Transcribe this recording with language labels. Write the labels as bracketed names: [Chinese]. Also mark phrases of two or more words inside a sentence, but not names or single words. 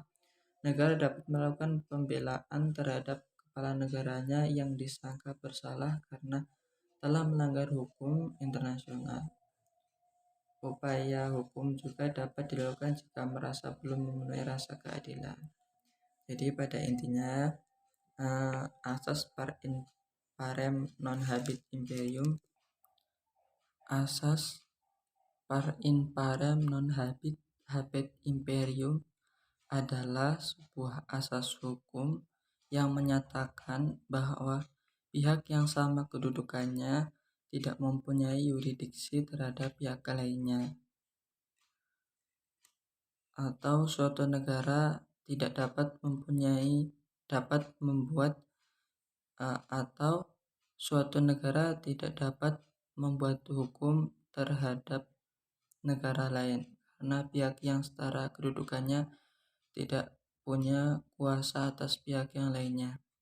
[Indonesian] Negara dapat melakukan pembelaan terhadap kepala negaranya yang disangka bersalah karena telah melanggar hukum internasional. Upaya hukum juga dapat dilakukan jika merasa belum memenuhi rasa keadilan. Jadi pada intinya, asas [Latin] par in parem non habet imperium, [Indonesian] asas [Latin] par in parem non habet imperium [Indonesian] adalah sebuah asas hukum yang menyatakan bahwa pihak yang sama kedudukannya tidak mempunyai yurisdiksi terhadap pihak lainnya, atau suatu negara tidak dapat membuat atau suatu negara tidak dapat membuat hukum terhadap negara lain karena pihak yang setara kedudukannya tidak punya kuasa atas pihak yang lainnya.